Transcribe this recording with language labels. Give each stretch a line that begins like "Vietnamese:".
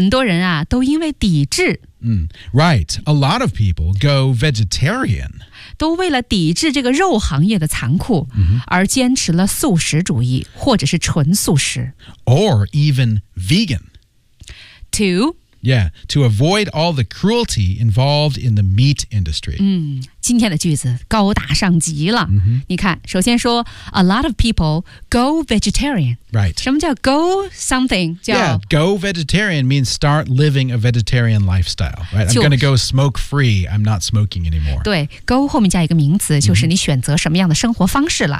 Chinese: 好,静静说对呀,很多人啊都因为抵制。
English: Right, a lot of people go vegetarian.
Chinese: 都为了抵制这个肉行业的残酷而坚持了素食主义或者是纯素食。
English: Or even vegan. To? Yeah, to avoid all the cruelty involved in the meat industry.
Chinese: 今天的句子高大上极了。 mm-hmm. 你看,首先说
English: a lot of people go vegetarian. Right.
Chinese: 什么叫go something? 叫
English: yeah, go vegetarian means start living a vegetarian lifestyle. Right? I'm going to go smoke-free. I'm not smoking anymore.
Chinese: 对,go后面加一个名词 就是你选择什么样的生活方式了。